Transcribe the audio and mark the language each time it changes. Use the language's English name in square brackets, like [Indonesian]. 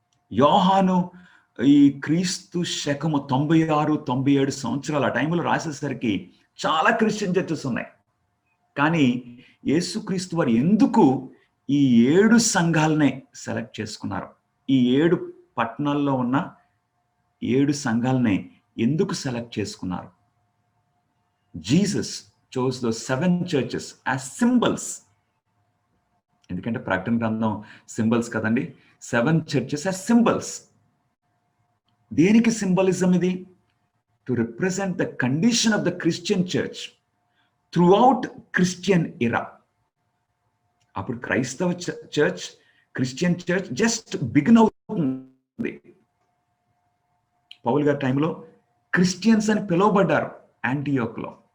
[Telugu] యోహాను ఈ క్రీస్తు శకము 96-97 సంవత్సరాలు ఆ టైంలో రాసేసరికి చాలా క్రిస్టియన్ చర్చెస్ ఉన్నాయి. కానీ యేసుక్రీస్తు వారు ఎందుకు ఈ 7 సంఘాలనే సెలెక్ట్ చేసుకున్నారు? ఈ 7 పట్టణాల్లో ఉన్న 7 సంఘాలనే ఎందుకు సెలెక్ట్ చేసుకున్నారు? [English] Jesus chose those 7 churches as symbols. [Telugu] ఎందుకంటే ప్రకటన గ్రంథం సింబల్స్ కదండి. 7 చర్చెస్ [English] as symbols. [Telugu] దేనికి సింబలిజం ఇది? [English] To represent the condition of the Christian church throughout Christian era. [Telugu] అప్పుడు క్రైస్తవ church, Christian church just begin అవుతుంది. పౌలు గారి టైంలో క్రిస్టియన్స్ అని పిలువబడ్డారు యాంటియోక్లో.